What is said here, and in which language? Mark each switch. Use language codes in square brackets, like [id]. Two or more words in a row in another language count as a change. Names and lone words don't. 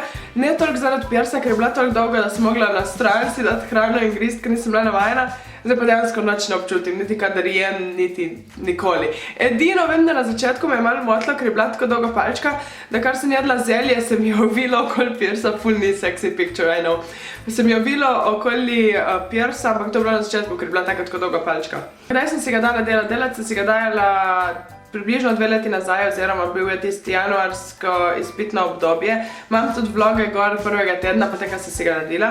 [sl] Ne toliko zaradi piersa, ker je bila toliko dolga, da sem mogla na stran si dati hrano in grist, ker nisem bila navajena. Zdaj pa dejansko nič ne občutim, niti kadar jem, niti nikoli. Edino vem, da na začetku me je malo motilo, ker je bila tako dolga palčka, da kar sem jedla zelje, se mi je ovilo okoli piersa, ful ni [en] sexy picture, I know. [sl] Se mi je ovilo okoli piersa, ampak to je bilo na začetku, ker je bila tako dolga palčka. Kdaj sem si ga dala delati? Delati sem si ga dala približno 2 leti nazaj, oziroma bil je tisti januarsko izpitno obdobje. Imam tudi vloge gor prvega tedna, potem, ko sem si ga naredila.